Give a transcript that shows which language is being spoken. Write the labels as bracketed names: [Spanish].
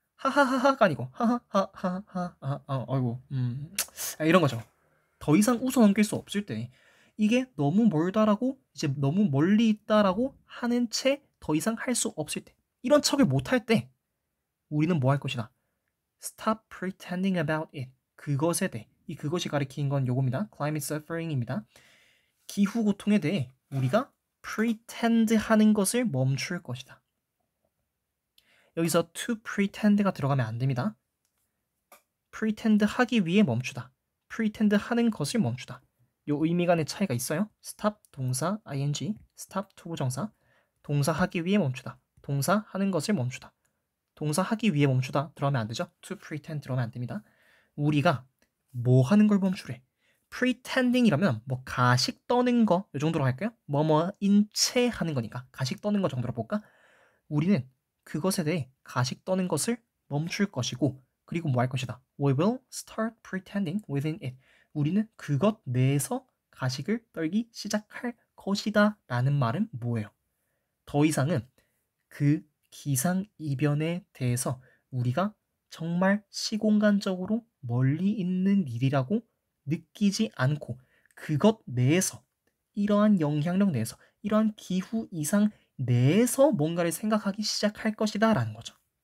[Korean] 하하하하가 아니고 하하하하하 아이고 이런 거죠. 더 이상 웃어 넘길 수 없을 때 이게 너무 멀다라고 이제 너무 멀리 있다라고 하는 채 더 이상 할 수 없을 때 이런 척을 못할 때 우리는 뭐 할 것이다. [English] Stop pretending about it. [Korean] 그것에 대해 이 그것이 가리키는 건 요겁니다. [English] Climate suffering입니다. [Korean] 기후 고통에 대해 우리가 pretend 하는 것을 멈출 것이다. 여기서 to pretend가 들어가면 안 됩니다. pretend 하기 위해 멈추다. pretend 하는 것을 멈추다. 요 의미 간의 차이가 있어요. stop 동사 ing, stop 투부정사 동사 하기 위해 멈추다. 동사 하는 것을 멈추다. 동사 하기 위해 멈추다 들어가면 안 되죠. to pretend 들어가면 안 됩니다. 우리가 뭐 하는 걸 멈추래? pretending이라면 뭐 가식 떠는 거 이 정도로 할까요? 뭐뭐인 채 하는 거니까 가식 떠는 거 정도로 볼까? 우리는 그것에 대해 가식 떠는 것을 멈출 것이고 그리고 뭐 할 것이다. [English] We will start pretending within it. [Korean] 우리는 그것 내에서 가식을 떨기 시작할 것이다 라는 말은 뭐예요? 더 이상은 그 기상이변에 대해서 우리가 정말 시공간적으로 멀리 있는 일이라고 느끼지 않고 그것 내에서 이러한 영향력 내에서 이러한 기후 이상 내에서 뭔가를 생각하기 시작할 것이다 라는 거죠.